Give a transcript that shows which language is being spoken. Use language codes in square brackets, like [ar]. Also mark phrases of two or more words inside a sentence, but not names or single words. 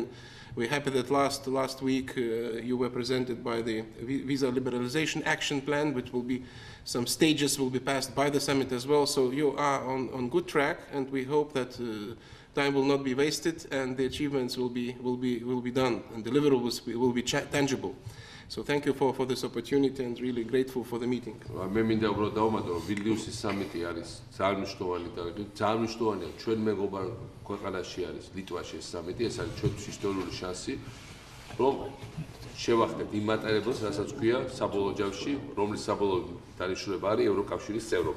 [en] We're happy that last week you were presented by the visa liberalization action plan, which will be some stages will be passed by the summit as well. So you are on good track, and we hope that time will not be wasted and the achievements will be done and deliverables will be tangible. So thank you for this opportunity and really grateful for the meeting. [ka] მე მინდა უბრალოდ დავუმატო, რომ ვილნიუსის სამიტი არის ძალიან მნიშვნელოვანი და ძალიან მნიშვნელოვანია ჩვენ მეგობარ ქვეყანაში არის ლიტვაში ეს სამიტი, ეს არის ჩვენთვის ისტორიული შანსი, რომ შევახდეთ იმ მატარებელს, რასაც ქვია საბოლოო ჯამში, რომლის საბოლოო დანიშნულება არის ევროკავშირის წევრობა.